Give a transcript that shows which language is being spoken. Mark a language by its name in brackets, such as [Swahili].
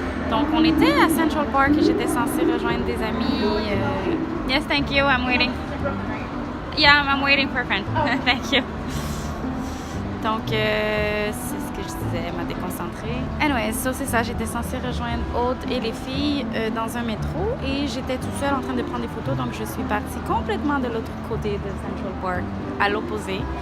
[French] Donc on était à Central Park et j'étais censée rejoindre des amis. [English] Yes, thank you, I'm waiting. Yeah, I'm waiting for a friend. Thank you. [French] Donc c'est ce que je disais, elle m'a déconcentrée. [English] Anyway, so [French] c'est ça, j'étais censée rejoindre Aude et les filles dans un métro et j'étais toute seule en train de prendre des photos, donc je suis partie complètement de l'autre côté de Central Park, à l'opposé.